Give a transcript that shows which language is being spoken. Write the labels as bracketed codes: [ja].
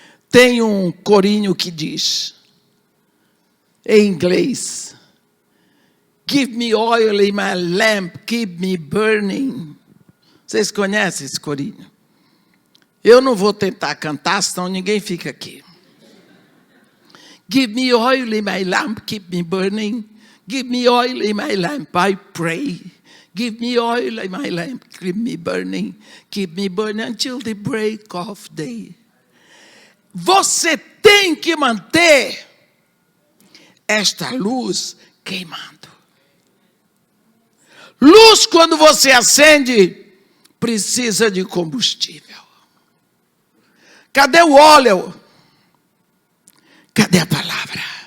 [pt] Tem um corinho que diz, em inglês, [en] give me oil in my lamp, keep me burning. [pt] Vocês conhecem esse corinho? Eu não vou tentar cantar, senão ninguém fica aqui. [en] Give me oil in my lamp, keep me burning. Give me oil in my lamp, I pray. Give me oil in my lamp, keep me burning until the break of day. [pt] Você tem que manter esta luz queimando. Luz, quando você acende, precisa de combustível. Cadê o óleo? Cadê a palavra?